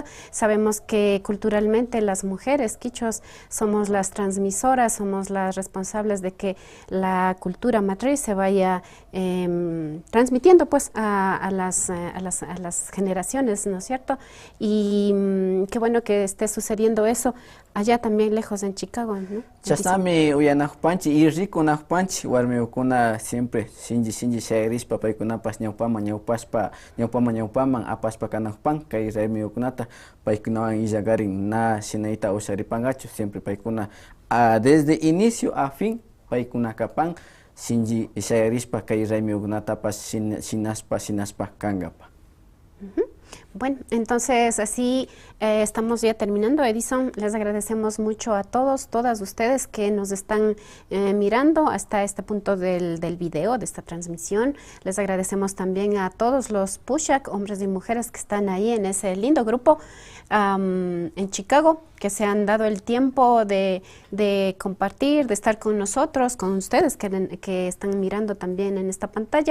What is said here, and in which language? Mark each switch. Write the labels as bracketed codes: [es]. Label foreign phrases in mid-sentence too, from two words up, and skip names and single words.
[es] Sabemos que culturalmente las mujeres quichuas somos las transmisoras, somos las responsables de que la cultura matriz se vaya transmitiendo pues a las generaciones, ¿no es cierto? Y qué bueno que esté sucediendo eso allá también lejos en Chicago, ¿no? [qu] Chasami uyanajpanchi y rico najpanchi warmiukuna siempre sinji shayrispa paykunapas ñawpaman apaspa kanajpan kay raymiukunata paykunawan illagarin na shinayta usharipangachu siempre paykuna [es] desde inicio a fin [qu] paykunakapan sinji shayrispa kay raymiukunatapas shinaspa kangapa. [es] Bueno, entonces así estamos ya terminando, Edison. Les agradecemos mucho a todas ustedes que nos están mirando hasta este punto del video, de esta transmisión. Les agradecemos también a todos los Pushak, hombres y mujeres que están ahí en ese lindo grupo en Chicago, que se han dado el tiempo de compartir, de estar con nosotros, con ustedes que están mirando también en esta pantalla.